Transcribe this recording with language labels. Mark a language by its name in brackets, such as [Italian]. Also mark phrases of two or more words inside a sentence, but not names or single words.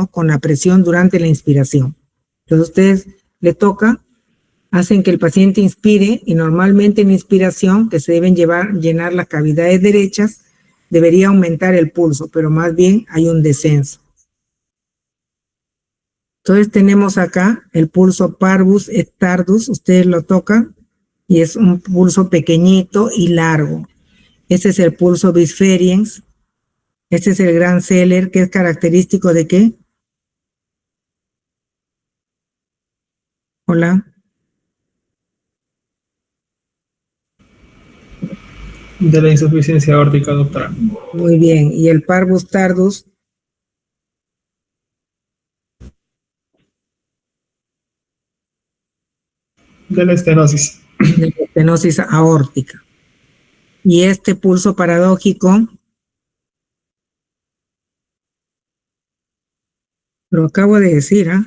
[Spanish] Con la presión durante la inspiración. Entonces ustedes le toca, hacen que el paciente inspire y normalmente en inspiración, que se deben llenar las cavidades derechas, debería aumentar el pulso, pero más bien hay un descenso. Entonces tenemos acá el pulso [Latin] parvus et tardus, [Spanish] ustedes lo tocan y es un pulso pequeñito y largo. Este es el pulso Bisferiens. Este es el gran Zeller, que es característico de ¿qué? Hola. De la insuficiencia aórtica, doctora. Muy bien. ¿Y el [Latin] parvus tardus? [Spanish] De la estenosis. De la estenosis aórtica. ¿Y este pulso paradójico? Lo acabo de decir, ¿ah?